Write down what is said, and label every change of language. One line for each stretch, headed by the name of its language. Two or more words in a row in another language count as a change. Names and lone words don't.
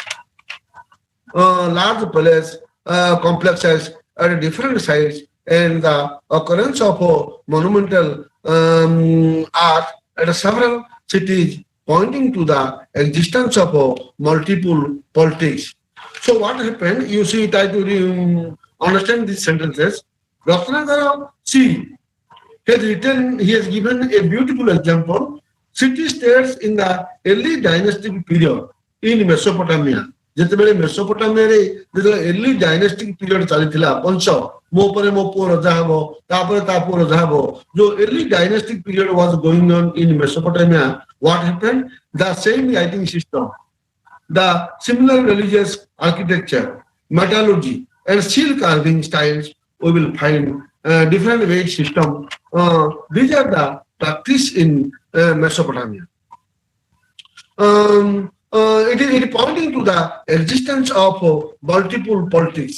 English: large palace complexes at different sites, and the occurrence of monumental art at several cities, pointing to the existence of multiple politics. So what happened? You see, try to understand these sentences. Ratnakara, see, he has given a beautiful example. City states in the early dynastic period in Mesopotamia.
Odia: ଯେତେବେଳେ ମେସୋପୋଟାମିଆରେ ଯେତେବେଳେ
English: early dynastic period
Odia: ଚାଲିଥିଲା ବଂଶ ମୋ ପରେ ମୋ ପୁଅ ରଜା ହବ ତାପରେ ତା ପୁଅ ରଜା ହବ ଯୋଉ
English: early dynastic period was going on in Mesopotamia what happened the same writing system the similar religious architecture, metallurgy, and steel carving styles, we will find different weight system. These are the practice in Mesopotamia. It is pointing to the existence of multiple politics.